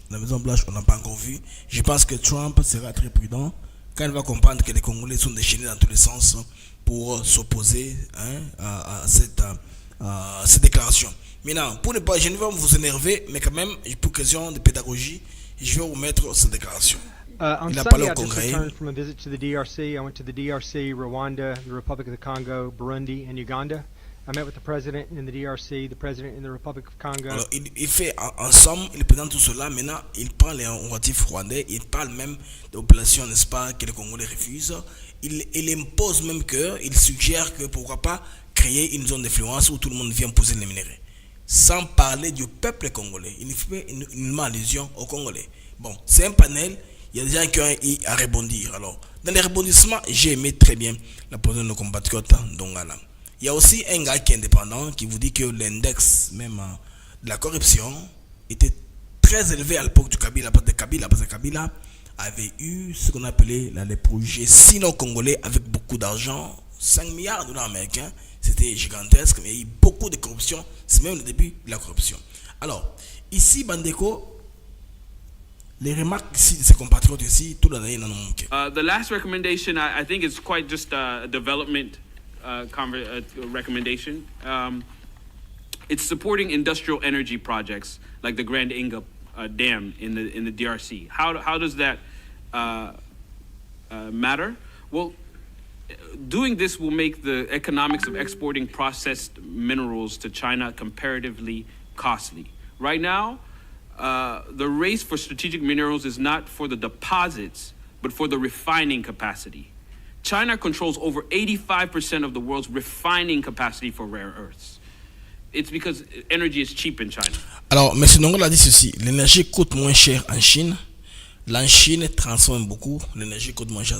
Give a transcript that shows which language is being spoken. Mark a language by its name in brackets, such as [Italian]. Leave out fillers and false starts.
[French] La Maison-Blanche, on n'a pas encore vu. Je pense que Trump sera très prudent quand il va comprendre que les Congolais sont déchaînés dans tous les sens pour s'opposer à cette déclaration. Maintenant, pour ne pas, je ne vais pas vous énerver, mais quand même, pour question de pédagogie, je vais vous mettre cette déclaration. [English] On Sunday, I just returned from a visit to the DRC. I went to the DRC, Rwanda, the Republic of the Congo, Burundi, and Uganda. I met with the president in the DRC, the president in the Republic of Congo. [French] Alors, il fait ensemble, il présente tout cela. Maintenant, il parle les relatifs rwandais. Il parle même de populations, n'est-ce pas, que les Congolais refusent. Il impose même il suggère que pourquoi pas créer une zone d'influence où tout le monde vient poser les minéraux. Sans parler du peuple congolais. Il fait une allusion aux Congolais. Bon, c'est un panel. Il y a des gens qui ont eu à rebondir. Alors, dans les rebondissements, j'ai aimé très bien la position de nos compatriotes d'Ongala. Il y a aussi un gars qui est indépendant qui vous dit que l'index même de la corruption était très élevé à l'époque du Kabila, parce que Kabila avait eu ce qu'on appelait les projets sino-congolais avec beaucoup d'argent, 5 milliards de dollars américains, c'était gigantesque, mais il y a eu beaucoup de corruption, c'est même le début de la corruption. Alors, ici, Bandeko, les remarques ici de ses compatriotes ici, tout l'année, non manqué. [English] The last recommendation, I think it's quite just a development recommendation. It's supporting industrial energy projects like the Grand Inga Dam in the DRC. How does that matter? Well, doing this will make the economics of exporting processed minerals to China comparatively costly. Right now, the race for strategic minerals is not for the deposits, but for the refining capacity. China controls over 85% of the world's refining capacity for rare earths. It's because energy is cheap in China. [French] Alors, M. Nongol a dit ceci, l'énergie coûte moins cher en Chine. La Chine transforme beaucoup, l'énergie coûte moins cher.